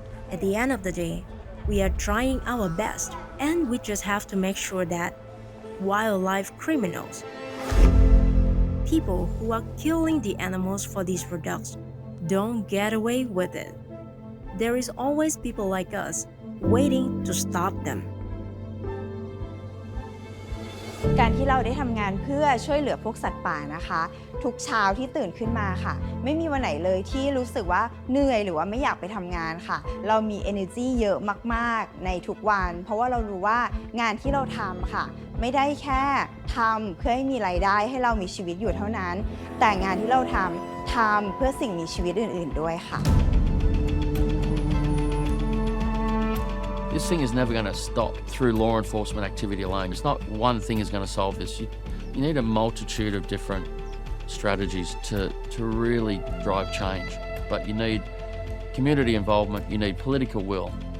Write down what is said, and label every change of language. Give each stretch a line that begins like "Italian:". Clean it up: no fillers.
English: At the end of the day, we are trying our best, and we just have to make sure that wildlife criminals, people who are killing the animals for these products, don't get away with it. There is always people like us waiting to stop them.
Thai: การที่เราได้ทำงานเพื่อช่วยเหลือพวกสัตว์ป่านะคะ ทุกเช้าที่ตื่นขึ้นมาค่ะ ไม่มีวันไหนเลยที่รู้สึกว่าเหนื่อยหรือว่าไม่อยากไปทำงานค่ะ เรามี energy เยอะมากๆในทุกวัน เพราะว่าเรารู้ว่างานที่เราทำค่ะ ไม่ได้แค่ทำเพื่อให้มีรายได้ให้เรามีชีวิตอยู่เท่านั้น แต่งานที่เราทำเพื่อสิ่งมีชีวิตอื่นๆด้วยค่ะ
English: This thing is never going to stop through law enforcement activity alone. It's not one thing is going to solve this. You need a multitude of different strategies to really drive change. But you need community involvement, you need political will.